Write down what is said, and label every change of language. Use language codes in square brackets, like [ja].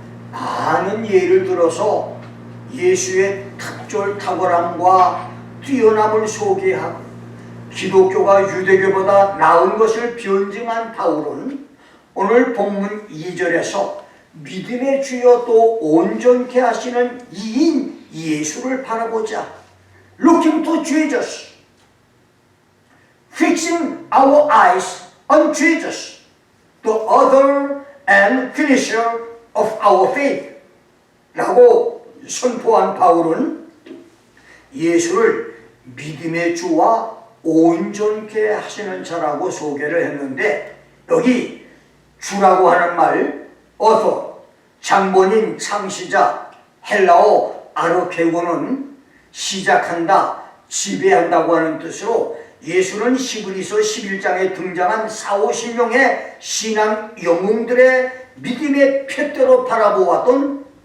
[ko] 많은 예를 들어서 예수의 탁월함과 뛰어남을 소개하고 기독교가 유대교보다 나은 것을 변증한 바울은 오늘 본문 2절에서 믿음의 주여 또 온전케 하시는 이인 예수를 바라보자. [en] Looking to Jesus. Fixing our eyes on Jesus, the author and finisher of our faith. [ko] 라고 선포한 바울은 예수를 믿음의 주와 온전케 하시는 자라고 소개를 했는데, 여기 주라고 하는 말, 어서, 장본인, 창시자, 헬라어 아르케고는 시작한다, 지배한다고 하는 뜻으로, 예수는 히브리서 11장에 등장한 40~50명의 신앙 영웅들의 믿음의 표대로 바라보았던